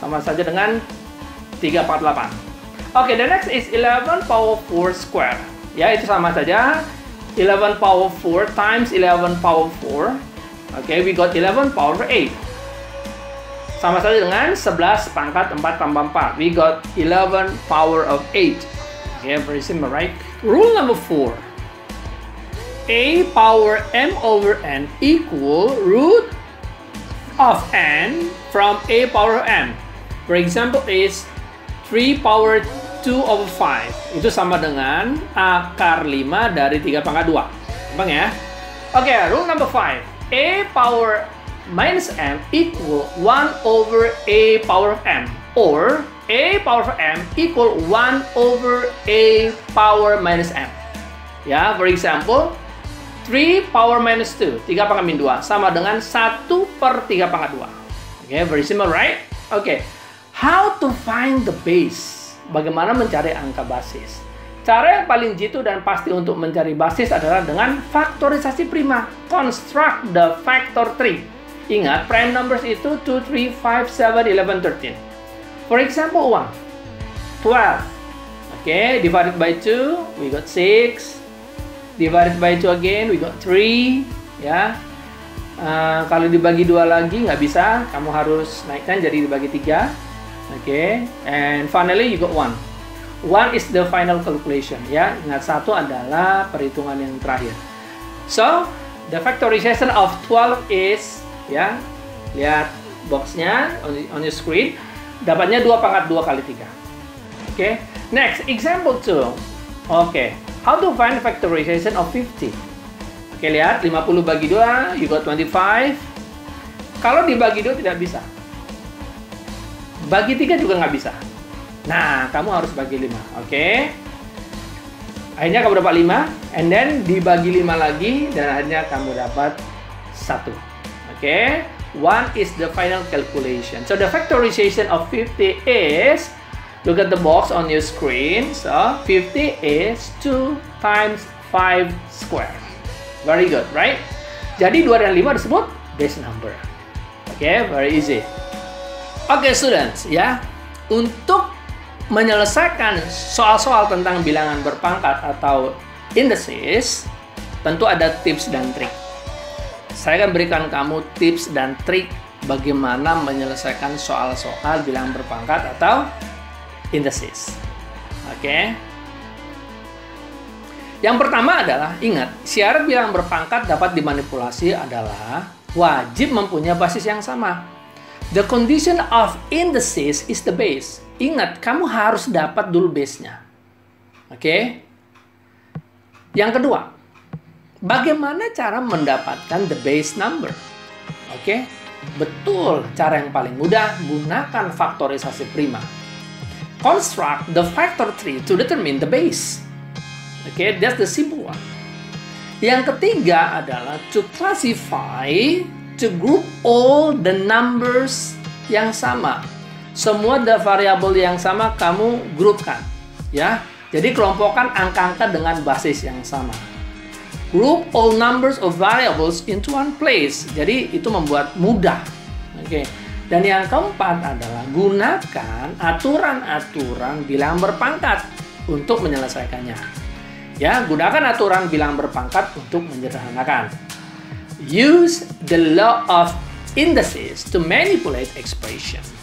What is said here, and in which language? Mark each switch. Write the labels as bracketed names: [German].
[Indonesian] Sama saja dengan 3 pangkat 8. [English] Okay, the next is 11 power 4 square. [Indonesian] Ya, itu sama saja. [English] 11 power 4 times 11 power 4. Okay, we got 11 power 8. [Indonesian] Sama saja dengan 11 pangkat 4 tambah 4. [English] We got 11 power of 8. Okay, very simple, right? Rule number 4. A power m over n equal root of n from a power of m. For example is 3 power 2 over 5. [Indonesian] Itu sama dengan akar 5 dari 3 pangkat 2. Gampang ya? [English] Oke, rule number 5. A power minus m equal 1 over a power of m. Or a power of m equal 1 over a power minus m. Ya, for example, 3 power minus 2. [Indonesian] 3 pangkat min 2. Sama dengan 1 per 3 pangkat 2. [English] Oke, very simple, right? Oke. How to find the base? [Indonesian] Bagaimana mencari angka basis? Cara yang paling jitu dan pasti untuk mencari basis adalah dengan faktorisasi prima. [English] Construct the factor tree. [Indonesian] Ingat, [English] prime numbers itu 2, 3, 5, 7, 11, 13. For example, 1. 12. Okay, divided by 2, we got 6. Divided by 2 again, we got 3. Ya. [Indonesian] Kalau dibagi 2 lagi nggak bisa, kamu harus naikkan jadi dibagi 3. [English] Okay, and finally you got 1. 1 is the final calculation. [Indonesian] Ya, ingat 1 adalah perhitungan yang terakhir. [English] So, the factorization of 12 is, [Indonesian] ya, lihat boxnya [English] on your screen. [Indonesian] Dapatnya 2 pangkat 2 kali 3. [English] Okay, next example 2. Okay, how to find factorization of 50? Okay, [Indonesian] lihat 50 bagi 2, [English] you got 25. [Indonesian] Kalau dibagi 2 tidak bisa. Bagi 3 juga nggak bisa. Nah, kamu harus bagi 5. Oke. Akhirnya kamu dapat 5. [English] And then [Indonesian] dibagi 5 lagi. Dan akhirnya kamu dapat 1. Oke. [English] 1 is the final calculation. So, the factorization of 50 is, look at the box on your screen. So, 50 is 2 times 5 square. Very good, right? [Indonesian] Jadi, 2 dan 5 disebut base number. Oke, [English] very easy. [Indonesian] Oke, students, ya, untuk menyelesaikan soal-soal tentang bilangan berpangkat atau indices, tentu ada tips dan trik. Saya akan berikan kamu tips dan trik bagaimana menyelesaikan soal-soal bilangan berpangkat atau indices. Oke. Yang pertama adalah, ingat, syarat bilangan berpangkat dapat dimanipulasi adalah wajib mempunyai basis yang sama. [English] The condition of indices is the base. [Indonesian] Ingat, kamu harus dapat dulu base-nya. Oke? Yang kedua, bagaimana cara mendapatkan [English] the base number? [Indonesian] Oke? Betul, cara yang paling mudah, gunakan faktorisasi prima. [English] Construct the factor tree to determine the base. Oke, that's the simple one. [Indonesian] Yang ketiga adalah [English] to classify, to group all the numbers [Indonesian] yang sama. Semua variabel yang sama kamu grupkan, ya. Jadi kelompokkan angka-angka dengan basis yang sama. [English] Group all numbers of variables into one place. [Indonesian] Jadi itu membuat mudah. Oke. Dan yang keempat adalah gunakan aturan-aturan bilang berpangkat untuk menyelesaikannya. Ya, gunakan aturan bilang berpangkat untuk menyederhanakan. [English] Use the law of indices to manipulate expression.